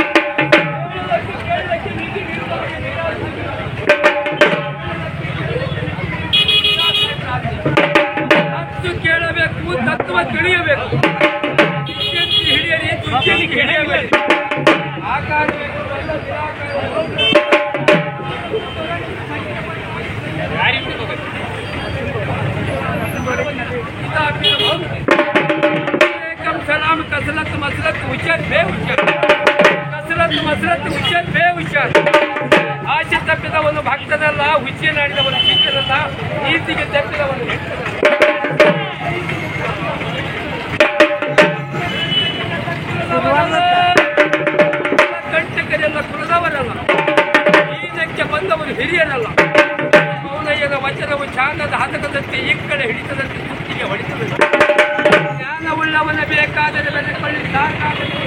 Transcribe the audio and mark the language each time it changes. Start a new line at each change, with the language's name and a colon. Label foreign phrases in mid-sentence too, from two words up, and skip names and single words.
Kannada: ಹತ್ತು ಕೇಳಬೇಕು ತತ್ವ ತಿಳಿಯಬೇಕು ಹಿಡಿಯಲಿ ತುಚ್ಚಿಗೆ ಹಿಡಿಯಬೇಕು ಆಕಾರ
Marathi: सलाम कसरत मसरत हुशार बेहुशार
Kannada: कसरत मसरत हुशार बेहुशार ಆಸೆ ತಪ್ಪಿದವನು ಭಕ್ತನಲ್ಲ ಹುಚ್ಚೆ ನಾಡಿದವನು ಶಿಷ್ಯನಲ್ಲ ನೀತಿಗೆ ತಪ್ಪಿದವನು ಕಂಟಕರೆಲ್ಲ ಕುಲದವರಲ್ಲ ಈಜಕ್ಕೆ ಬಂದವರು ಹಿರಿಯರಲ್ಲ ಮೌನಯ್ಯನ ವಚನವು ಚಾಂದದ ಹತಕದಂತೆ ಈ ಕಡೆ ಹಿಡಿತದಂತೆ ಸುತ್ತಿಗೆ ಹೊಡಿತದಂತೆ ಜ್ಞಾನವುಳ್ಳವನ ಬೇಕಾದರೆ ಬೆಲೆಕೊಳ್ಳಿ ಸಾಕಾದರೆ